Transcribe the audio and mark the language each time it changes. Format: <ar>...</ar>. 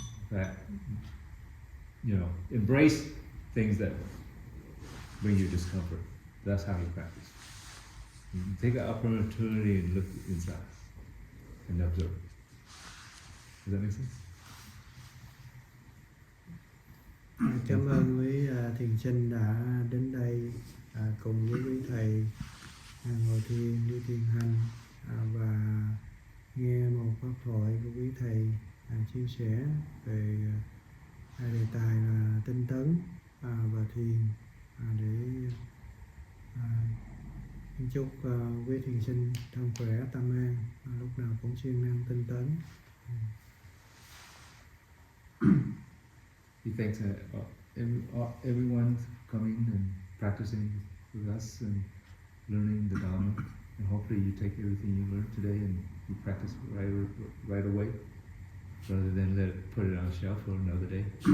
<en>That, embrace things that bring you discomfort. That's how you practice. You take an opportunity and look inside and observe. Does that make sense?</en> <vi>Cảm ơn quý thiền sinh đã đến đây cùng với quý thầy ngồi thiền đi thiền hành và nghe một pháp thoại của quý thầy chia sẻ về đề tài là tinh tấn và thiền để chúc quý thiền sinh thân khỏe tâm an, lúc nào cũng siêng năng tinh tấn.</vi> <en>He thanks everyone coming and practicing with us and learning the Dharma. And hopefully you take everything you learned today and you practice right away, rather than put it on a shelf for another day.</en>